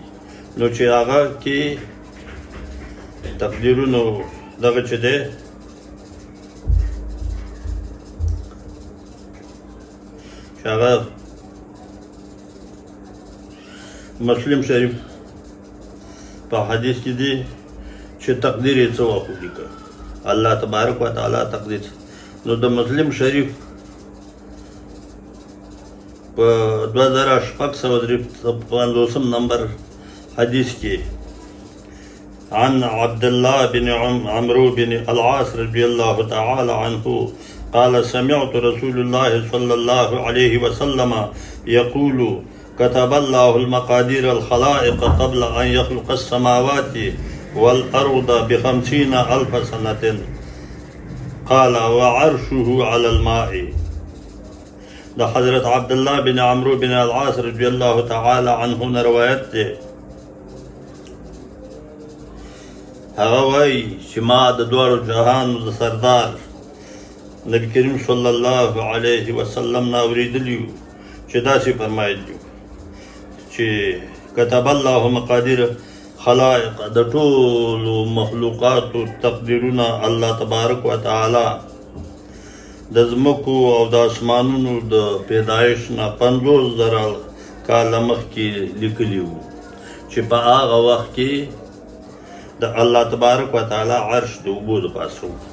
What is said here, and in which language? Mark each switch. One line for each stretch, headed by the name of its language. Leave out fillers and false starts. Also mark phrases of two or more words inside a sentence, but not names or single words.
Pashto: نو چې هغه کې تقدیرونو دغه چې دی چې هغه مسلم شریف په حدیث کې دی چې تقدیر یې څه وخت ولیکه الله تبارک و تعالی تقدیر. نو د مسلم شریف په 2650 نمبر حدیث کې عن عبد
Arabic: الله بن عمرو بن العاص رضي الله تعالى عنه قال سمعت رسول الله صلى الله عليه وسلم يقول كتب الله المقادير الخلائق قبل أن يخلق السماوات والأرض ب50,000 سنة قال وعرشه على الماء.
Pashto: دا حضرت عبد الله بن عمرو بن العاص
Arabic: رضي الله تعالى عنه
Pashto: روایت ده. هغه وایي چې ما د دواړو جهانو د سردار نبی کریم
Arabic: صلی الله علیه وسلم
Pashto: نه اورېدلي چې داسې فرمایلي چې
Arabic: كتب الله مقادير خلائق
Pashto: د ټولو مخلوقاتو تقدیرونه الله تبارک و تعالی د ځمکو او د اسمانونو د پیدایش نه 50,000 کاله مخکې لیکلي وو چې په هغه وخت کې د الله تبارک و تعالی عرش د اوبو د پاسه.